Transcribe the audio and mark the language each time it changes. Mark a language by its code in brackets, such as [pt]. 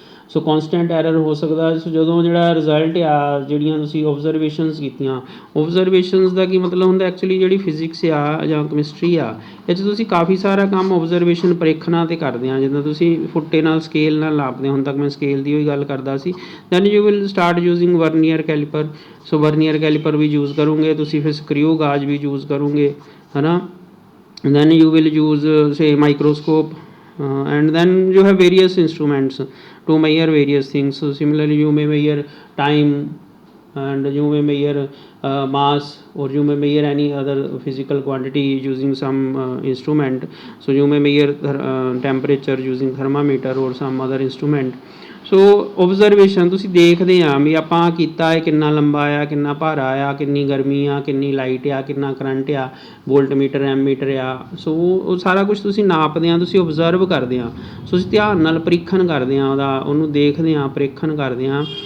[pa] ਸੋ ਕੌਨਸਟੈਂਟ error ਹੋ ਸਕਦਾ। ਸੋ ਜਦੋਂ ਜਿਹੜਾ ਰਿਜ਼ਲਟ ਆ, ਜਿਹੜੀਆਂ ਤੁਸੀਂ ਓਬਜ਼ਰਵੇਸ਼ਨਸ ਕੀਤੀਆਂ, ਓਬਜ਼ਰਵੇਸ਼ਨਸ ਦਾ ਕੀ ਮਤਲਬ ਹੁੰਦਾ, ਐਕਚੁਅਲੀ ਜਿਹੜੀ ਫਿਜ਼ਿਕਸ ਆ ਜਾਂ ਕੈਮਿਸਟਰੀ ਆ, ਇਹ 'ਚ ਤੁਸੀਂ ਕਾਫੀ ਸਾਰਾ ਕੰਮ ਓਬਜ਼ਰਵੇਸ਼ਨ ਪ੍ਰੀਖਣਾਂ 'ਤੇ ਕਰਦੇ ਆ। ਜਿੱਦਾਂ ਤੁਸੀਂ ਫੁੱਟੇ ਨਾਲ ਸਕੇਲ ਨਾਲ ਨਾਪਦੇ, ਹੁਣ ਤੱਕ ਮੈਂ ਸਕੇਲ ਦੀ ਹੋਈ ਗੱਲ ਕਰਦਾ ਸੀ। Then you will start using vernier calliper. So vernier calliper we use ਕਰੋਗੇ ਤੁਸੀਂ, ਫਿਰ ਸਕਰੀਊ ਗਾਜ ਵੀ ਯੂਜ਼ ਕਰੋਗੇ, ਹੈ ਨਾ। [en] then you will use say microscope, and then you have various instruments to measure various things. So similarly you may measure time, and you may measure mass, or you may measure any other physical quantity using some instrument. So you may measure temperature using thermometer or some other instrument. [pa] ਸੋ ਓਬਜ਼ਰਵੇਸ਼ਨ ਤੁਸੀਂ ਦੇਖਦੇ ਆ ਵੀ ਆਪਾਂ ਕੀਤਾ ਹੈ, ਕਿੰਨਾ ਲੰਬਾ ਆ, ਕਿੰਨਾ ਭਾਰਾ ਆ, ਕਿੰਨੀ ਗਰਮੀ ਆ, ਕਿੰਨੀ ਲਾਈਟ ਆ, ਕਿੰਨਾ ਕਰੰਟ ਆ, ਵੋਲਟਮੀਟਰ, ਐਮੀਟਰ ਆ। ਸੋ ਉਹ ਸਾਰਾ ਕੁਝ ਤੁਸੀਂ ਨਾਪਦੇ ਆ, ਤੁਸੀਂ ਓਬਜ਼ਰਵ ਕਰਦੇ ਆ। ਸੋ ਤੁਸੀਂ ਧਿਆਨ ਨਾਲ ਪ੍ਰੀਖਣ ਕਰਦੇ ਆ ਉਹਦਾ, ਉਹਨੂੰ ਦੇਖਦੇ ਆ, ਪ੍ਰੀਖਣ ਕਰਦੇ ਆ।